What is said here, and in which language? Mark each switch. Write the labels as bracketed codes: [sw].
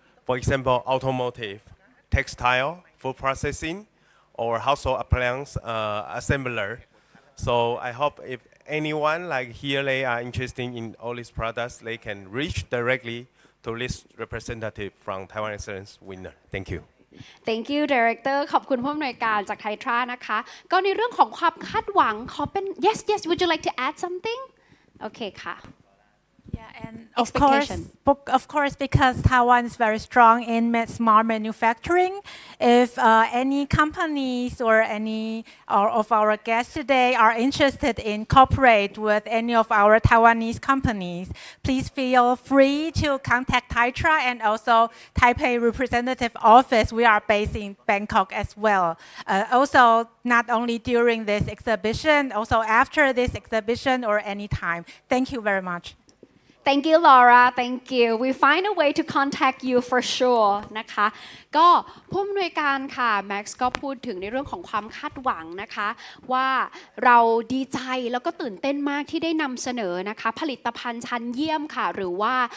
[en] For example, automotive, textile, food processing, or household appliance assembler. So I hope if anyone like here they are interested in all these products, they can reach directly to this representative from Taiwan Excellence winner. Thank you. Thank you Director [th] ขอบคุณผู้อำนวยการจากไทยทรานะคะก็ในเรื่องของความคาดหวังขอเป็น [en] yes would you like to add something [th] โอเคค่ะ [en] Yeah, and of course, because Taiwan is very strong in smart manufacturing. If any companies or any of our guests today are interested in cooperate with any of our Taiwanese companies, please feel free to contact Taitra and also Taipei representative office. We are based in Bangkok as well. Also, not only during this exhibition, also after this exhibition or any time. Thank you very much. Thank you Laura Thank you We find a way to contact you for sure [th] นะคะก็ผู้อำนวยการค่ะ Max ก็พูดถึงในเรื่องของความคาดหวังนะคะว่าเราดีใจแล้วก็ตื่นเต้นมากที่ได้นำเสนอนะคะผลิตภัณฑ์ชั้นเยี่ยมค่ะหรือว่า